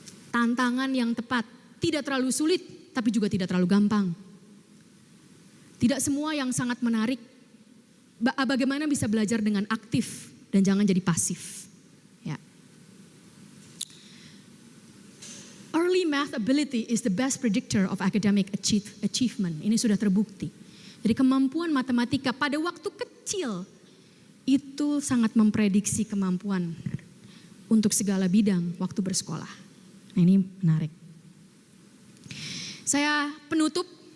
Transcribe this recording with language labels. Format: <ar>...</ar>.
<id>Tantangan yang tepat, tidak terlalu sulit tapi juga tidak terlalu gampang. Tidak semua yang sangat menarik. Bagaimana bisa belajar dengan aktif dan jangan jadi pasif. Ya.</id> <en>Early math ability is the best predictor of academic achievement.</en> <id>Ini sudah terbukti. Jadi kemampuan matematika pada waktu kecil itu sangat memprediksi kemampuan untuk segala bidang waktu bersekolah. Nah, ini menarik. Saya penutup.</id>